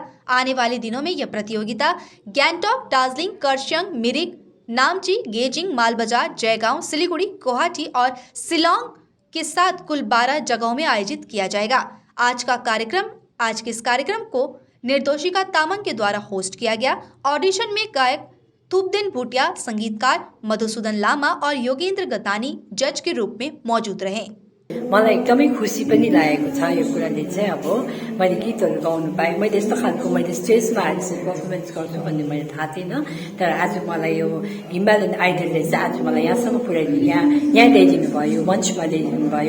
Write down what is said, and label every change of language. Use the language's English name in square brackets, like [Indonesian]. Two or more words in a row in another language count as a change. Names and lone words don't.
[Hindi] आने वाले दिनों में यह प्रतियोगिता गैंगटॉक, दार्जिलिंग, कर्सियंग, मिरिक, नामची, गेजिंग, मालबाजार, जयगांव, सिलीगुड़ी, गुवाहाटी और शिलोंग के साथ कुल 12 जगहों में आयोजित किया जाएगा। आज के इस कार्यक्रम को निर्दोषिका तामंग के द्वारा होस्ट किया गया। ऑडिशन में गायक थुपदेन भूटिया, संगीतकार मधुसूदन लामा और योगेन्द्र गतानी जज के रूप में मौजूद रहे। [Nepali] मलाई एकदमै खुसी पनि लागेको छ यो कुराले चाहिँ। अब मैले गीतहरू गाउनु पाएँ, मैले यस्तो खालको मैले स्टेजमा आएर पर्फर्मेन्स गर्छु भन्ने मैले थाहा थिएन। तर आज मलाई यो हिमालयन आइडलले चाहिँ आज मलाई यहाँसम्म पुर्याइदिनु, यहाँ ल्याइदिनु भयो, मञ्चमा ल्याइदिनु भयो।